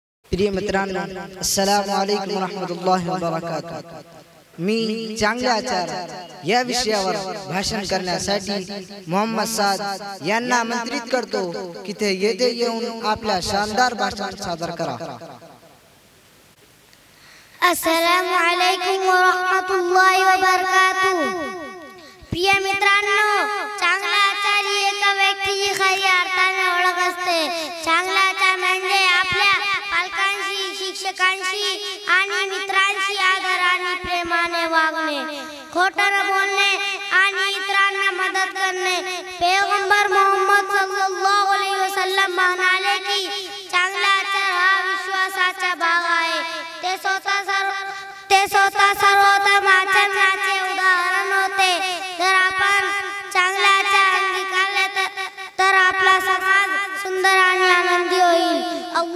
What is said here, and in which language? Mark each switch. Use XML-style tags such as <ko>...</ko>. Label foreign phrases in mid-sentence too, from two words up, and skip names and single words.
<mr>प्रिय मित्रांनो,</mr> <ar>السلام عليكم رحمة الله وبركاته.</ar> <mr>मी चांगले आचार या विषयावर भाषण करण्यासाठी मोहम्मद साद यांना आमंत्रित करतो की ते येथे येऊन आपल्या शानदार भाषण सादर करा।</mr> <ar>السلام عليكم ورحمة الله وبركاته.</ar> <mr>प्रिय मित्रांनो, चांगला आचार ही एका व्यक्तीची खरी अर्थाने ओळख असते। चांगला आचार म्हणजे आपल्या पालकांशी, शिक्षकांशी आणि मित्रांशी आदर आणि प्रेमाने वागणे, खोटं न बोलणे आणि इतरांना मदत करणे। पैगंबर मोहम्मद</mr> <ar>صلى الله عليه وسلم</ar> <mr>म्हणाले की चांगला आचार हा विश्वासाचा भाग आहे। ते स्वतः सर्वोत्तम आचरणाचे उदाहरण होते। जर आपण चांगला आचार अंगीकारले तर आपला समाज सुंदर आणि आनंदी होईल।</mr>